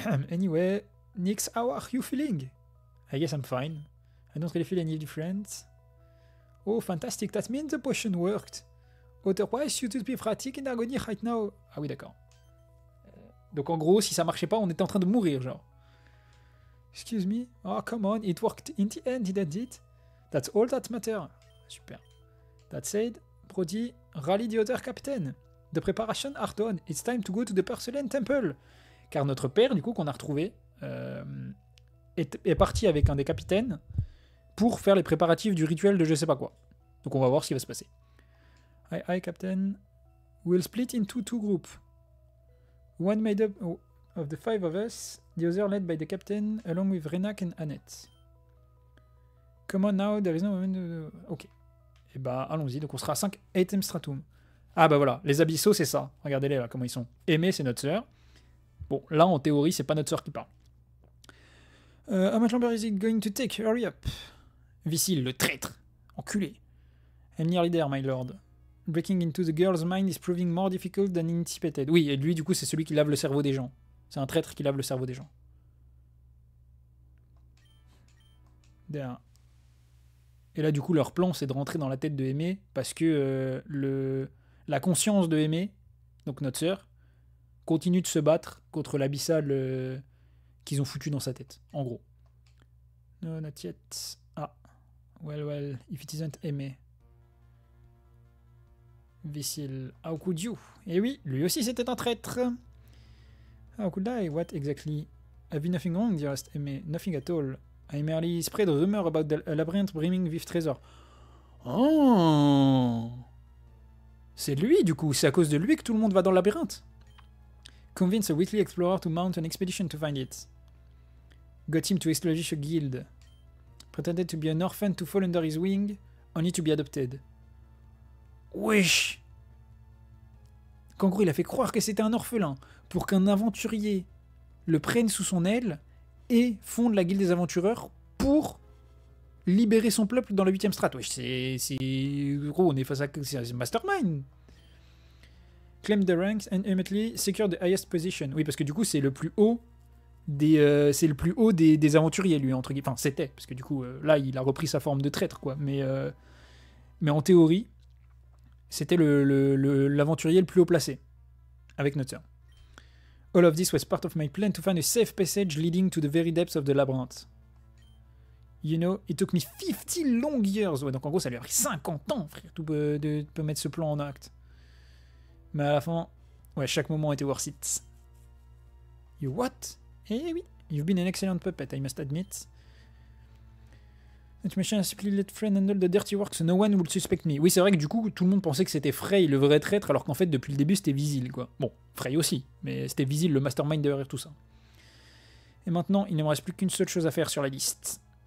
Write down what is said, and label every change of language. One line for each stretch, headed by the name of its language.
English: Anyway, Nix, how are you feeling? I guess I'm fine. I don't really feel any different. Oh, fantastic. That means the potion worked. Otherwise, you would be frantic in agony right now.
French: Ah oui, d'accord. Donc en gros, si ça marchait pas, on était en train de mourir, genre.
English: Excuse me? Oh, come on. It worked in the end, didn't it? That's all that matters. Super. That said, Brody, rally the other captain. The preparation are done. It's time to go to the Porcelain Temple.
French: Car notre père, du coup, qu'on a retrouvé, est parti avec un des capitaines pour faire les préparatifs du rituel de je sais pas quoi. Donc on va voir ce qui va se passer.
English: Hi, Captain. We'll split into 2 groups. One made up of the 5 of us, the other led by the captain, along with Renak and Annette. Come on now, there is no moment...
French: Ok. Et bah, allons-y. Donc on sera à 5 Etem Stratum. Ah bah voilà, les abyssaux, c'est ça. Regardez-les là, comment ils sont. Aimé, c'est notre sœur. Bon, là, en théorie, c'est pas notre sœur qui parle.
English: How much longer is it going to take? Hurry up. Vicile,
French: le traître. Enculé.
English: I'm nearly there, my lord. Breaking into the girl's mind is proving more difficult than anticipated.
French: Oui, et lui, du coup, c'est celui qui lave le cerveau des gens. C'est un traître qui lave le cerveau des gens.
English: There.
French: Et là, du coup, leur plan, c'est de rentrer dans la tête de Aimé, parce que la conscience de Aimé, donc notre sœur, continue de se battre contre l'abyssal qu'ils ont foutu dans sa tête, en gros.
English: No, not yet. Ah. Well, if it isn't Aimé. Vicile. How could you?
French: Eh oui, lui aussi c'était un traître.
English: How could I? What exactly? Have you nothing wrong, dearest Aimé? Nothing at all. I merely spread a rumor about the labyrinth brimming with treasure. Oh!
French: C'est lui, du coup. C'est à cause de lui que tout le monde va dans le labyrinthe.
English: Convince a weekly explorer to mount an expedition to find it. Got him to establish a guild. Pretended to be an orphan to fall under his wing, only to be adopted.
French: Wesh! Qu'en gros, il a fait croire que c'était un orphelin pour qu'un aventurier le prenne sous son aile et fonde la guilde des aventureurs pour libérer son peuple dans le 8ème strat. Wesh, c'est... Gros, on est face à... C'est Mastermind!
English: Claim the ranks and ultimately secure the highest position.
French: Oui, parce que du coup, c'est le plus haut des aventuriers, lui, entre guillemets. Enfin, c'était, parce que du coup, là, il a repris sa forme de traître, quoi. Mais en théorie, c'était l'aventurier le plus haut placé. avec notre sœur.
English: All of this was part of my plan to find a safe passage leading to the very depths of the labyrinth. You know, it took me 50 long years.
French: Ouais, donc en gros, ça lui a pris 50 ans, frère, de mettre ce plan en acte. Mais à la fin, ouais, chaque moment était worth it.
English: You what? Eh oui, you've been an excellent puppet, I must admit. That machine has simply let Frey handle the dirty work, so no one will suspect me.
French: Oui, c'est vrai que du coup, tout le monde pensait que c'était Frey le vrai traître, alors qu'en fait, depuis le début, c'était Vizil, quoi. Bon, Frey aussi, mais c'était Vizil le mastermind derrière tout ça. Et maintenant, il ne me reste plus qu'une seule chose à faire sur la liste.